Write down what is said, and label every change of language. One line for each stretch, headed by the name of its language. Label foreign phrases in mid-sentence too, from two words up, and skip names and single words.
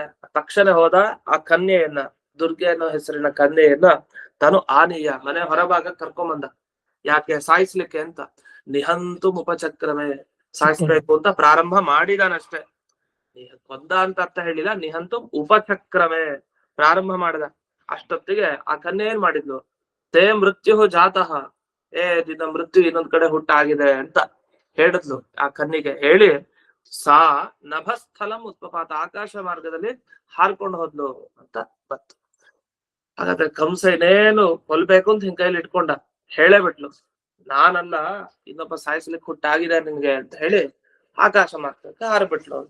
Kannada: ತಕ್ಷಣ ಹೋದ ಆ ಕನ್ಯೆಯನ್ನ, ದುರ್ಗೆ ಅನ್ನೋ ಹೆಸರಿನ ಕನ್ಯೆಯನ್ನ ತಾನು ಆನೆಯ ಮನೆ ಹೊರಭಾಗ ಕರ್ಕೊಂಬಂದ. ಯಾಕೆ? ಸಾಯಿಸ್ಲಿಕ್ಕೆ ಅಂತ.
Sanskrit: ನಿಹಂತು ಉಪಚಕ್ರಮೇ,
Kannada: ಸಾಯಿಸ್ಬೇಕು ಅಂತ ಪ್ರಾರಂಭ ಮಾಡಿದಾನಷ್ಟೇ. ಕೊಂದ ಅಂತ ಅರ್ಥ ಹೇಳಿಲ್ಲ.
Sanskrit: ನಿಹಂತು ಉಪಚಕ್ರಮೇ,
Kannada: ಪ್ರಾರಂಭ ಮಾಡಿದ. ಅಷ್ಟೊತ್ತಿಗೆ ಆ ಕನ್ಯೆ ಏನ್ ಮಾಡಿದ್ಲು?
Sanskrit: ತೇ ಮೃತ್ಯು ಜಾತಃ,
Kannada: ನಿನ್ನ ಮೃತ್ಯು ಇನ್ನೊಂದ್ ಕಡೆ ಹುಟ್ಟಾಗಿದೆ ಅಂತ ಹೇಳಿದ್ಲು. ಆ ಕನ್ನಿಗೆ ಹೇಳಿ
Sanskrit: ಸಾ ನಭಸ್ಥಲಂ ಉತ್ಪಪಾತ,
Kannada: ಆಕಾಶ ಮಾರ್ಗದಲ್ಲಿ ಹಾರ್ಕೊಂಡು ಹೋದ್ಲು ಅಂತ ಬಂತು. ಹಾಗಾದ್ರೆ ಕಂಸ ಇನ್ನೇನು ಕೊಲ್ಬೇಕು ಅಂತ ಹಿಂಗ್ ಕೈಲಿ ಇಟ್ಕೊಂಡ. ಹೇಳೇ ಬಿಟ್ಲು, ನಾನಲ್ಲ, ಇನ್ನೊಬ್ಬ ಸಾಯಿಸ್ಲಿಕ್ಕೆ ಹುಟ್ಟಾಗಿದೆ ನಿನ್ಗೆ ಅಂತ ಹೇಳಿ ಆಕಾಶ ಮಾರ್ಗಕ್ಕೆ ಹಾರ್ಬಿಟ್ಲು ಅಂತ.